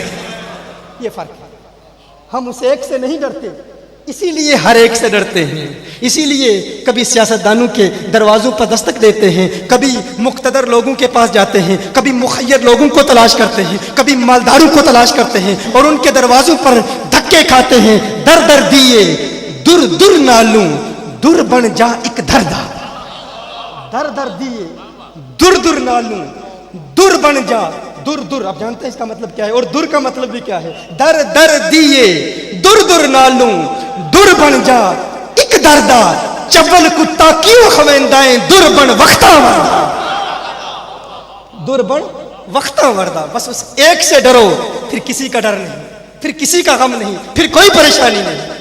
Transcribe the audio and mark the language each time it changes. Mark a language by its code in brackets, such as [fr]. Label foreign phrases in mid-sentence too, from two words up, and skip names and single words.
[ur] یہ فرق ہے، ہم اس ایک سے نہیں ڈرتے اسی لیے ہر ایک سے ڈرتے ہیں۔ اسی لیے کبھی سیاستدانوں کے دروازوں پر دستک دیتے ہیں، کبھی مقتدر لوگوں کے پاس جاتے ہیں، کبھی مخیر لوگوں کو تلاش کرتے ہیں، کبھی مالداروں کو تلاش کرتے ہیں اور ان کے دروازوں پر دھکے کھاتے ہیں۔ [pa] در در دیے در در نالوں در بن جا ایک دردا، در در دیے در در نالوں در بن جا در در۔ [ur] آپ جانتے ہیں اس کا مطلب کیا ہے، اور در کا مطلب بھی کیا ہے؟ [pa] در در دیے در در نالوں در بن جا ایک دردا، چول کتا کیوں خویندائیں در بن وقتا وردہ، در بن وقتا وردہ۔ [ur] بس اس ایک سے ڈرو، پھر کسی کا ڈر نہیں۔ پھر کسی کا غم نہیں، پھر کوئی پریشانی نہیں۔